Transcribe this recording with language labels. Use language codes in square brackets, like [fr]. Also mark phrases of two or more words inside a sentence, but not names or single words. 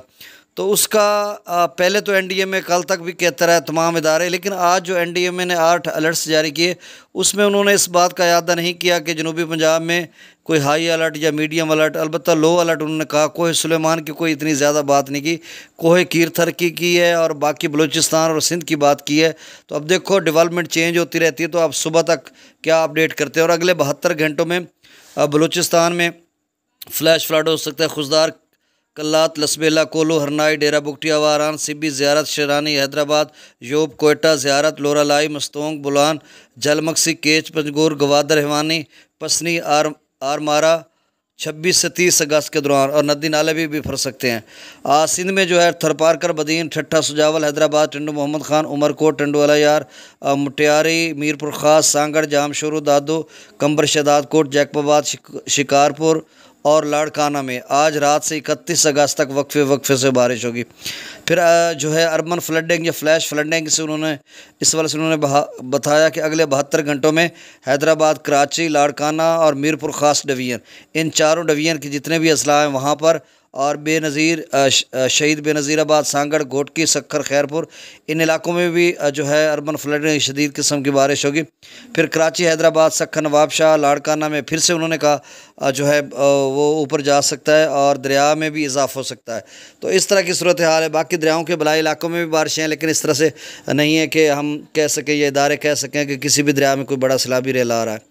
[ur] تو اس کا پہلے تو NDMA کل تک بھی کہتا رہا تمام ادارے، لیکن آج جو NDMA نے 8 الرٹس جاری کیے اس میں انہوں نے اس بات کا یادا نہیں کیا کہ جنوبی پنجاب میں کوئی [en] high alert [ur] یا [en] medium alert, [ur] البتہ [en] low alert [ur] انہوں نے کہا. کوہ سلیمان کی کوئی اتنی زیادہ بات نہیں کی، کوہ کیرتھر کی ہے اور باقی بلوچستان اور سندھ کی بات کی ہے. تو اب دیکھو, [en] development change [ur] ہوتی رہتی ہے، تو آپ صبح تک کیا اپڈیٹ کرتے ہیں. اور اگلے 72 گھنٹوں میں بلوچستان میں [en] flash flood [ur] ہو سکتا ہے. خضدار، قلات، لسبیلہ، کوہلو، ہرنائی، ڈیرہ بگٹی، واران، سبی، زیارت، شیرانی، حیدرآباد، ژوب، کوئٹہ، زیارت، لورالائی، مستونگ، بولان، جھل مگسی، کیچ، پنجگور، گوادر، جیوانی، پسنی، اورماڑہ 26 سے 30 اگست کے دوران. اور ندی نالے بھی فر سکتے ہیں. سندھ میں جو ہے تھرپارکر، بدین، ٹھٹھہ، سجاول، حیدرآباد، ٹنڈو محمد خان، عمرکوٹ، ٹنڈو الہیار، مٹیاری، میرپور خاص، سانگھڑ، جامشورو، دادو، قمبر، شہداد کوٹ، جیکب آباد، شکارپور اور لاڑکانہ میں آج رات سے 31 اگست تک وقفے سے بارش ہوگی. پھر جو ہے [en] urban flooding [ur] یا [en] flash flooding [ur] سے انہوں نے اس والے سے انہوں نے بتایا کہ اگلے 72 گھنٹوں میں حیدرآباد، کراچی، لاڑکانہ اور میرپور خاص ڈویژن، ان چاروں ڈویژن کے جتنے بھی اضلاع ہیں وہاں پر، اور بینظیر، شہید بینظیر آباد، سانگھڑ، گھوٹکی، سکھر، خیرپور، ان علاقوں میں بھی جو ہے [en] urban flooding [ur] شدید قسم کی بارش ہوگی. پھر کراچی، حیدرآباد، سکھر، نوابشاہ، لاڑکانہ میں پھر سے انہوں نے کہا جو ہے وہ اوپر جا سکتا ہے اور دریا میں بھی اضافہ ہو سکتا ہے. تو اس طرح کی صورت حال ہے. باقی دریاؤں کے بالائی علاقوں میں بھی بارشیں ہیں، لیکن اس طرح سے نہیں ہے کہ ہم کہہ سکیں، یہ ادارے کہہ سکیں کہ کسی بھی دریا میں کوئی بڑا سیلابی ریلا آ رہا ہے.